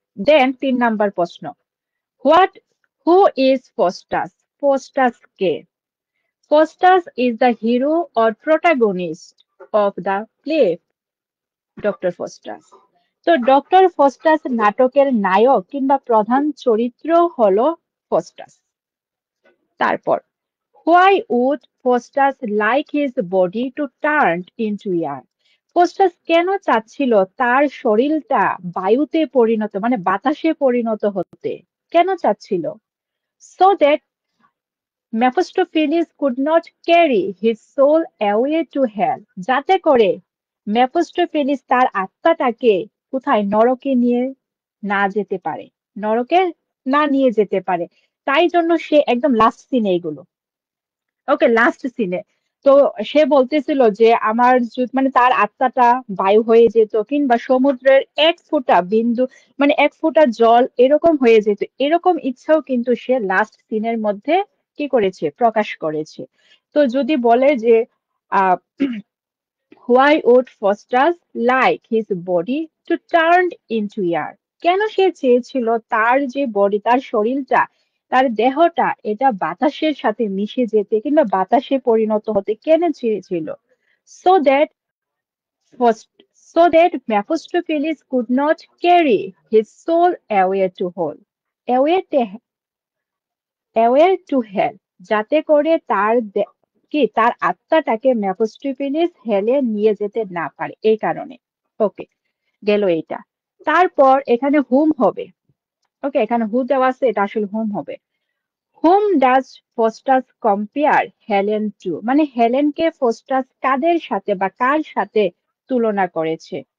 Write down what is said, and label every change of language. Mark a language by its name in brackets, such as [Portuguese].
[English] then [Bangla] 3 number প্রশ্ন, [English] What who is Faustus? [Bangla] Faustus K? [English] Faustus is the hero or protagonist of the play Doctor Faustus. [Bangla] তো doctor Faustus নাটকের নায়ক কিংবা প্রধান চরিত্র হলো ফস্টাস। [English] তারপর, why would Faustus like his body to turn into air? [Bangla] ফোস্টাস কেন চাচ্ছিল তার শরীরটা বায়ুতে পরিণত, মানে বাতাসে পরিণত হতে? কেন চাচ্ছিল? [English] So that Mephistopheles could not carry his soul away to hell, [Bangla] যাতে করে মেফিস্টোফেলিস তার আত্মাটাকে কোথায়, নরকে নিয়ে না যেতে পারে, নরকে না নিয়ে যেতে পারে। তাই জন্য সে একদম লাস্ট সিনে এগুলো। ওকে, লাস্ট সিনে তো সে বলতেছিল যে আমার মানে তার আত্মাটা বায়ু হয়ে যেত, কিংবা সমুদ্রের এক ফোঁটা বিন্দু, মানে এক ফোঁটা জল এরকম হয়ে যেত, এরকম ইচ্ছাও কিন্তু সে লাস্ট সিনের মধ্যে কি করেছে, প্রকাশ করেছে। তো যদি বলে যে [English] Ah why would Faustus like his body to turn into air? [Bangla] কেন সে চেয়েছিল তার যে বডি, তার শরীরটা, তার দেহটা, এটা বাতাসের সাথে মিশে যেতে কিংবা বাতাসে পরিণত হতে কেন চেয়েছিল? [English] So that so that Mephistopheles could not carry his soul away to hell. Away to hell. [Bangla] যাতে করে তার আত্মাটাকে মেফিস্টোফেলিস হেলে নিয়ে যেতে না পারে, এই কারণে। ওকে, গেল এইটা। তারপর এখানে হুম হবে। ওকে, এখানে হু দেওয়া আছে, এটা আসলে হুম হবে। [English] hmm does Faustus compare Helen to, [Bangla] মানে হেলেনকে ফস্টাস কাদের সাথে বা কার সাথে তুলনা করেছে?